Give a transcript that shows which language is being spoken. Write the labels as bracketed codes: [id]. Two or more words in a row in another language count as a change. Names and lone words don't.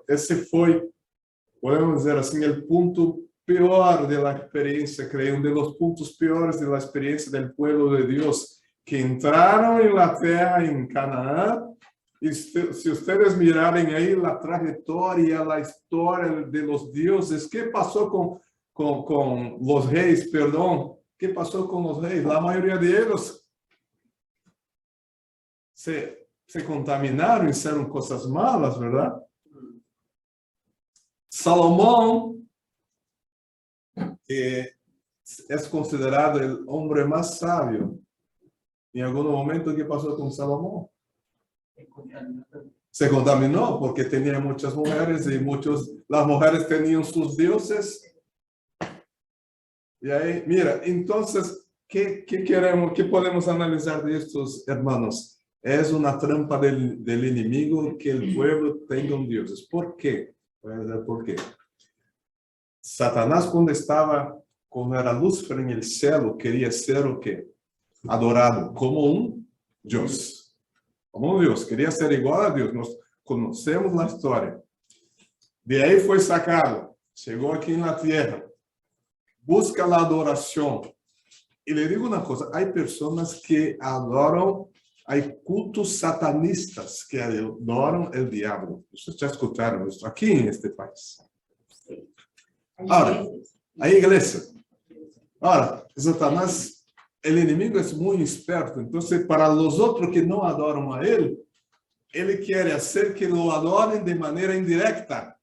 [es] Ese fue, podemos decir así, el punto peor de la experiencia, creo, uno de los puntos peores de la experiencia del pueblo de Dios, que entraron en la tierra, en Canaán. [pt] E se vocês mirarem aí a trajetória, a história de [es] los dioses, [pt] o que passou com os reis, perdão, o que passou com os reis? A maioria deles se contaminaram e fizeram coisas malas, verdade? Salomão é considerado o homem mais sábio. Em algum momento, o que passou com Salomão? Se contaminou [es] porque tenía muchas mujeres y las mujeres tenían sus dioses. Y ahí, mira, entonces, ¿qué queremos, qué podemos analizar de estos hermanos? Es una trampa del enemigo que el pueblo tenga un dios. ¿Por qué? Voy a decir por qué. Satanás, cuando era Lúcifer en el cielo, quería ser o qué? Adorado como un dios. [pt] Como Deus, queria ser igual a Deus. Nós conhecemos a história. De aí foi sacado, chegou aqui na terra, busca a adoração. E lhe digo uma coisa: há pessoas que adoram [es] Hay cultos satanistas que adoran el diablo. Ustedes ya escucharon esto aquí en este país. Ahora, hay iglesia. Ahora, Satanás, el enemigo es muy experto. Entonces, para los otros que no adoran a él quiere hacer que lo adoren de manera indirecta.